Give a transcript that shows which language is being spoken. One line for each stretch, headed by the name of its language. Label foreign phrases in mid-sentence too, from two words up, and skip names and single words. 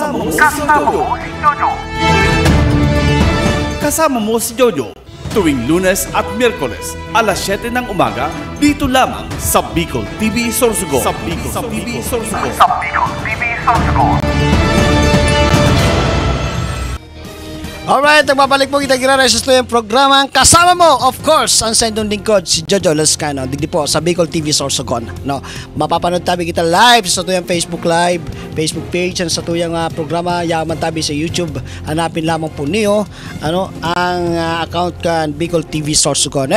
Filipino: Kasama Mo si Jojo tuwing Lunes at Miyerkules alas 7 ng umaga dito lamang sa Bicol TV Sorsogon.
Bikol: Alright, nagbabalik po kita gira sa yung programang Kasama Mo,
English: of course,
Bikol: ang sendong lingkod si Jojo Lascano, digdi po sa Bicol TV Sorsogon. No, mapapanood tabi kita live sa tuyang Facebook Live, Facebook page, and sa tuyang programa yaman tabi sa YouTube. Hanapin lamang po niyo ang account kan Bicol TV Sorsogon.